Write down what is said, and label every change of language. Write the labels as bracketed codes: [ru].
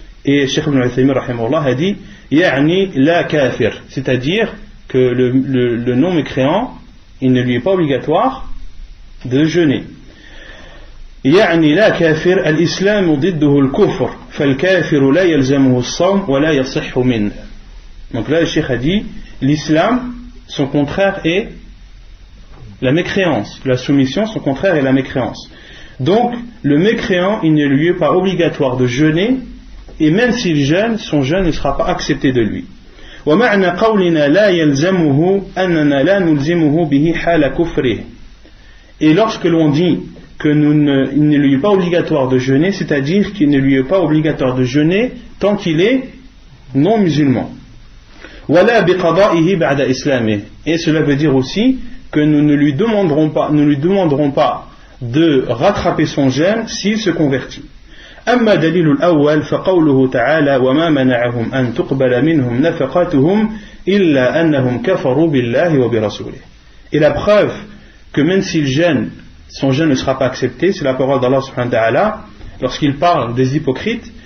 [fr] Et Cheikh Ibn Uthaymin rahimahullah a dit [ar] la kafir, [fr] c'est-à-dire que le non mécréant, il ne lui est pas obligatoire de jeûner. [ar] يعني لا كافر الإسلام ضده الكفر فالكافر لا يلزمه الصوم ولا يصح منه. [fr] Donc là le cheikh a dit l'islam, son contraire est la mécréance, la soumission, son contraire est la mécréance. Donc le mécréant, il ne lui est pas obligatoire de jeûner, et même s'il jeûne, son jeûne ne sera pas accepté de lui. [ar] ومعنى قولنا لا يلزمه أننا لا نلزمه به حال كفره. [fr] Et lorsque l'on dit qu'il ne lui est pas obligatoire de jeûner, c'est-à-dire qu'il ne lui est pas obligatoire de jeûner tant qu'il est non musulman. [ar] ولا بقضائه بعد إسلامه. [fr] Et cela veut dire aussi que nous ne lui demanderons pas de rattraper son jeûne s'il se convertit. [ar] أما دليل الأول فقوله تعالى وما منعهم أن تقبل منهم نفقاتهم إلا أنهم كفروا بالله وبرسوله. [fr] Et la preuve que même s'il jeûne, son jeûne ne sera pas accepté, c'est la parole d'Allah subhanahu wa ta'ala lorsqu'il parle des hypocrites.